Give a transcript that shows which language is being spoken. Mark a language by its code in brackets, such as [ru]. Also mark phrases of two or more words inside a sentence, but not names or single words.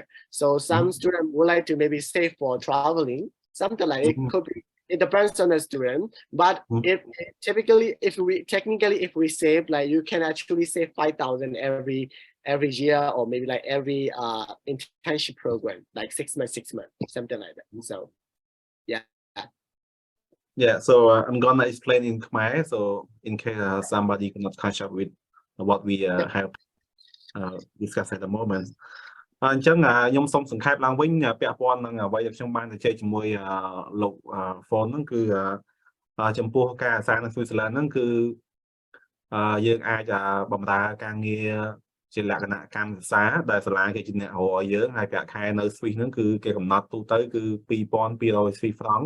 [en] So some students would like to maybe save for traveling, something like it could be it depends on the student, but if technically if we save, like you can actually save 5,000 every year, or maybe like every internship program, like 6 months, something like that. So yeah. Yeah, so I'm gonna explain in Khmer, so in case somebody cannot catch up with what we have discussed at the moment. [km] អញ្ចឹងខ្ញុំសូមសង្ខេបឡើងវិញពាក់ព័ន្ធនឹងអ្វីដែលខ្ញុំបានទៅជែកជាមួយលោក phone ហ្នឹងគឺចំពោះការអាសានៅ Switzerland ហ្នឹងគឺយើងអាចបម្រើការងារជា លក្ខណៈកម្មសិក្សាដែលសាលាគេជាអ្នករកឲ្យយើងហើយប្រាក់ខែនៅ Swiss ហ្នឹងគឺគេកំណត់ទូទៅគឺ 2,200 [en] Swiss franc